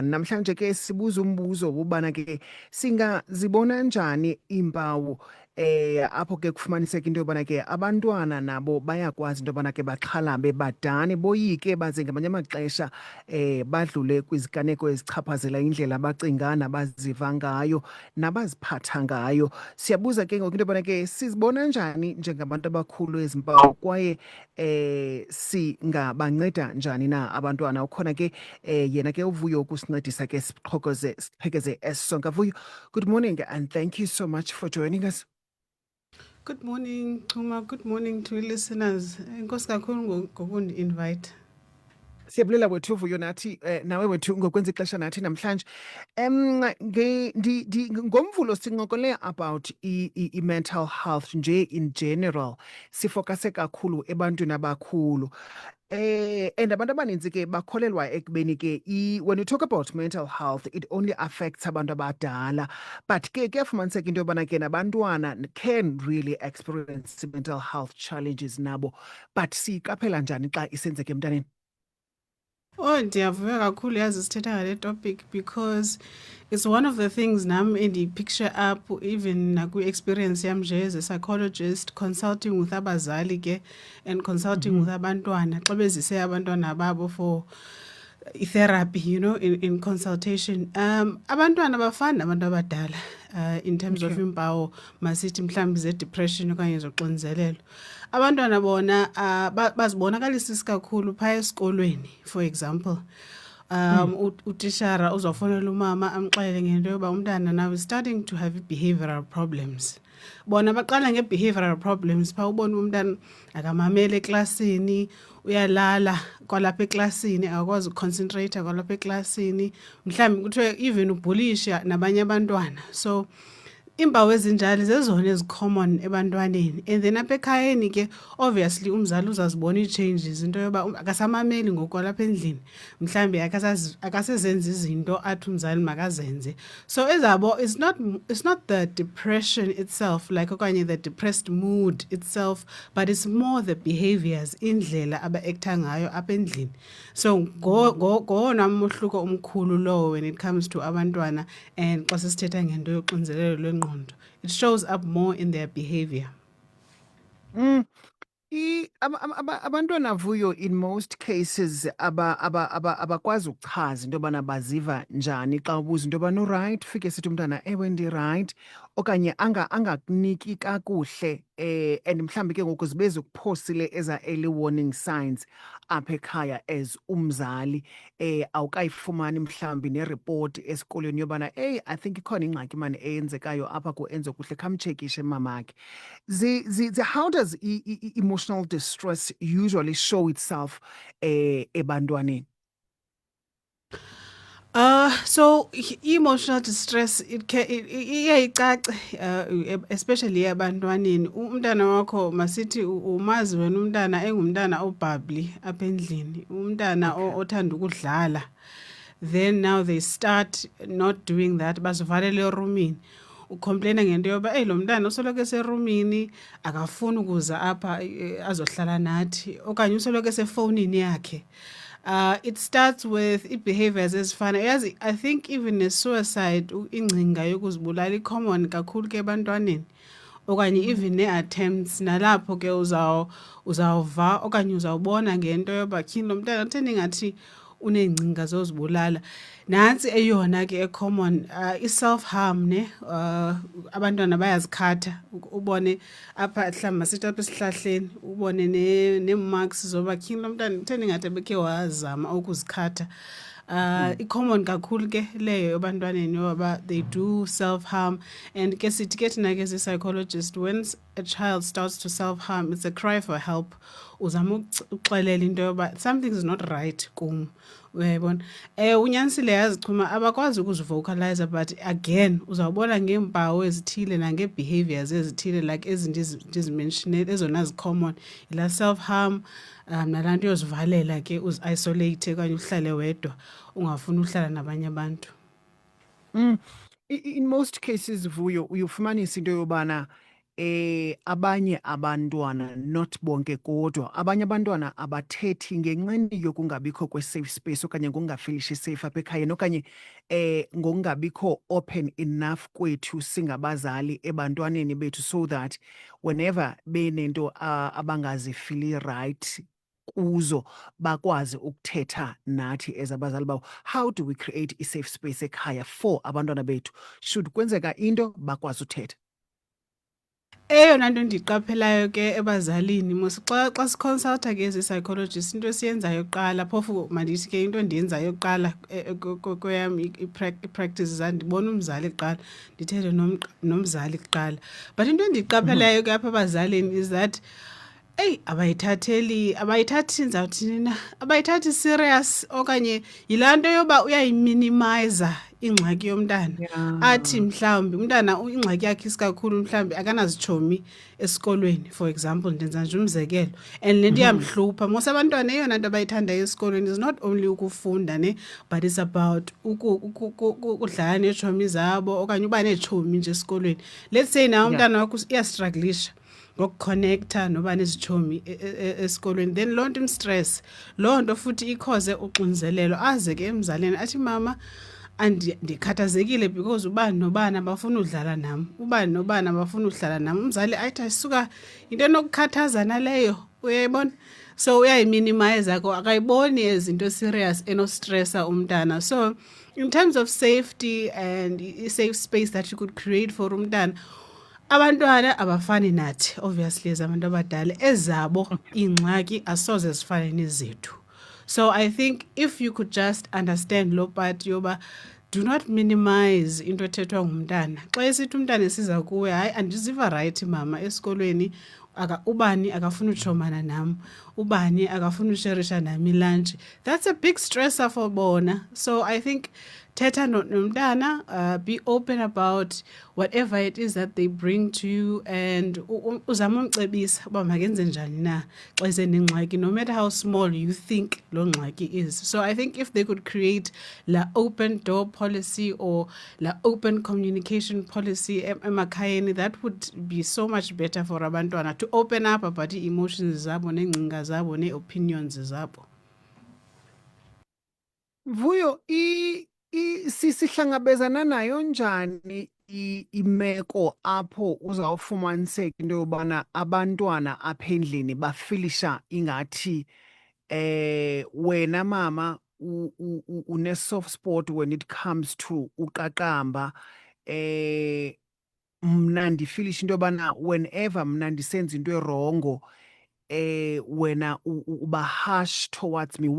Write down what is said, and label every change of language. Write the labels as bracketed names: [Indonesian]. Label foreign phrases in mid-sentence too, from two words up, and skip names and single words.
[Xhosa] Namhlanje ke sibuza umbuzo ubana ke singazibona njani impawu apho ke kufumaniseka into yobana ke abantwana nabo bayakwazi into yobana ke baxhalabe, badane, boyike, baze ngamanye amaxesha badlule kwiziganeko ezichaphazela indlela abacinga nabaziva ngayo nabaziphatha ngayo. Siyabuza ke ngoku into yobana ke sizibona njani njengabantu abakhulu ezi mpawu kwaye singabanceda njani na abantwana. Ukhona ke yena ke uvuyo ukusincedisa ke siqhekeze esisonke. Vuyo, [English] good morning and thank you so much for joining us. Good morning, Chuma. Good morning to listeners. [Xhosa] Inkosi kakhulu ngokundi-invite. Siyabulela wethu Vuyo nathi nawe wethu ngokwenza ixesha nathi namhlanje. Ngomvulo sincokole about i- [English] mental health [Xhosa] nje [English] in general. [Xhosa] Sifokase kakhulu ebantwini abakhulu. And abantu abaninzi ke bakholelwa ekubeni ke [English] when you talk about mental health it only affects [Xhosa] abantu abadala, but ke kuyafumaniseka into yobana ke nabantwana [English] can really experience mental health challenges [Xhosa] nabo, but siyiqaphela njani xa isenzeka emntaneni? [English] Oh, [Xhosa] ndiyavuya kakhulu yazi sithetha ngale [English] topic because it's one of the things nam picture up even [Xhosa] nakwi-experience yam nje [English] as a psychologist consulting with [Xhosa] abazali ke [English] and consulting with [Xhosa] abantwana xa bezise abantwana babo [English] for therapy, you know, in consultation. [Xhosa] Abantwana bafana nabantu abadala [English] in terms of [Xhosa] impawu masithi mhlawumbi ze-depression okanye zoxinzelelo. Abantwana bona bazibonakalisa isikakhulu phaya esikolweni, [English] for example. [Xhosa] Utishara uzofonela umama amxelele ngento yoba umntana [English] now is starting to have behavioral problems. [Xhosa] Bona baqala nge- [English] behavioral problems [Xhosa] pha ubona umntana akamamele eklasini, uyalala kwalapha eklasini, akakwazi ukuconcentrate kwalapha eklasini, mhlawumbi kuthiwe even ubhulisha nabanye abantwana. So iimpawu ezinjalo zezona ezicommon ebantwaneni, and then apha ekhayeni ke obviously umzali uzazibona ii-changes into yoba akasamameli ngoku lapha endlini, mhlawumbi akasezenza izinto athi umzali makazenze. [English] So ezabo it's not the depression itself like okanye the depressed mood itself, but it's more the behaviors, [Xhosa] indlela aba-ektha ngayo apha endlini. So ngowona mohluko omkhulu lowo when it comes to abantwana and xa sisithetha ngento yoxinzelelo lwengqondo. [English] It shows up more in their behavior. [Xhosa] Abantwana Vuyo, [English] in most cases [Xhosa] abakwazi ukuchaza into yobana baziva njani xa ubuza into yobana uright, fike sithi umntana ewe ndi-right, okanye angakuniki kakuhle and mhlawumbi ke ngoku zibe zikuphosile eza [English] early warning signs [Xhosa] apha ekhaya as umzali awukayifumani mhlawumbi neripoti esikolweni yobana [English] I think [Xhosa] ikhona ingxaki mani eyenzekayo apha kuenze kuhle, khamtshekishe mamakhe. [English] How does emotional distress usually show itself ebantwaneni? So emotional distress iyayicaca especially ebantwaneni. [Xhosa] Umntana wakho masithi umazi wena umntana engumntana obhabli apha endlini, umntana othanda ukudlala, [English] then now they start not doing that, [Xhosa] bazivalele erumini. Ucomplaina ngento yoba lo mntana usoloko eserumini akafuni ukuza apha azohlala nathi, okanye usoloko esefowunini yakhe. [English] It starts with behaviors [Xhosa] ezifana yazi, [English] I think even [Xhosa] ne-suicide, ingcinga yokuzibulala i-common kakhulu ke ebantwaneni, okanye even ne-attempts. Nalapho ke uzawuva okanye uzawubona ngento yoba tyhini lo mntana utheni ngathi uneengcinga zozibulala. Nantsi eyona ke e-common i-self-harm ne, abantwana bayazikhatha, ubone apha mhlawumbi masithi apha esihlahleni ubone nee-marks zoba tyhini lo mntana utheni ngathi ebekhe wazama ukuzikhatha. I-common kakhulu ke leyo ebantwaneni yoba [English] they do self-harm, [Xhosa] and ke sithi ke thina ke zi-psychologist, [English] when a child starts to self-harm, it's a cry for help. [Xhosa] Uzama ukuxelela into yoba [English] something is not right [Xhosa] kum. Uyayibona? Unyanisile yazichuma abakwazi ukuzivocalize, [English] but again [Xhosa] uzawubona ngeempawu ezithile nange-behaviors ezithile like ezinto ndizimentionele ezona zi-common, ila self-harm nalaa nto yozivalela ke uzi-isolate okanye uhlale wedwa ungafuni uhlala nabanye abantu. [English] In most cases [Xhosa] Vuyo uyofumanisa into yobana abanye abantwana, not bonke kodwa, abanye abantwana abathethi ngenxeni yokungabikho kwe- [English] safe space [Xhosa] okanye ngokungafilishi safe apha ekhayeni, okanye ngokungabikho [English] open enough [Xhosa] kwethu singabazali ebantwaneni bethu, [English] so that whenever [Xhosa] benento abangazifili right kuzo bakwazi ukuthetha nathi as abazali bawo. [English] How do we create a safe space ekhaya for [Xhosa] abantwana bethu [English] should [Xhosa] kwenzeka into bakwazi uthetha? Eyona nto ndiyiqaphelayo ke ebazalini mos xa siconsulta ke ezi-psychologist, into esiyenzayo kuqala, phofu mandithi ke into endiyenzayo kuqala kweyam i-practice ndibona umzali kuqala, ndithethe nomzali kuqala. But into endiyiqaphelayo ke apha abazalini [English] is that [Xhosa] abayithathi ndizawuthini na, abayithathi serious, okanye yilaa nto yoba uyayiminimiza ingxaki yomntana. Athi mhlawumbi umntana ingxaki yakhe isikakhulu mhlawumbi akanazitshomi esikolweni, [English] for example, [Xhosa] ndenza nje umzekelo, and le nto iyamhlupha. Mos abantwana eyona nto abayithandayo esikolweni [English] is not only [Xhosa] ukufunda ne, [English] but it's about [Xhosa] ukudlala neetshomi zabo okanye uba neetshomi nje esikolweni. Let's say nawe umntana wakho iyastrugglisha ngokukhonektha noba nezitshomi esikolweni, then loo nto imstress, loo nto futhi ikhoze uxinzelelo. Aze ke emzalini athi mama ndikhathazekile because ubani nobani abafuna udlala nam, ubani nobani abafuna uhlala nam. Umzali ayithi asuka into enokukhathaza naleyo, uyayibona? So uyayiminimize ko, akayiboni ezinto serious enostressa umntana. [English] So in terms of safety and a safe space that you could create for umntana, [Xhosa] abantwana abafani nathi [English] obviously as [Xhosa] abantu abadala, ezabo ingxaki asoze zifane nezethu. [English] So I think if you could just understand lo part yoba do not minimize [Xhosa] into ethethwa ngumntana. Xa esithi umntana esiza kuwe, hayi andiziva right mama esikolweni, ubani akafuna utshomana nam, ubani akafuna usherisha nami lunch, [English] that's a big stressor for [Xhosa] bona. [English] So I think [Xhosa] thetha nomntana, [English] be open about whatever it is that they bring to you, and [Xhosa] uzama umcebisa uba makenze njani na xa esenengxaki, [English] no matter how small you think [Xhosa] loo ngxaki [English] is. So I think if they could create la open door policy or la open communication policy emakhayeni, that would be so much better for abantwana to open up about [Xhosa] i-emotions zabo neengcinga zabo [English] nee-opinions zabo. [Xhosa] Vuyo, sihlangabezana nayo njani imeko apho uzawufumaniseka into yobana abantwana apha endlini bafilisha ingathi wena mama une [English] soft spot when it comes to [Xhosa] uqaqamba, mna ndifilisha into yobana whenever mna ndisenza into erongo wena uba [English] harsh towards me.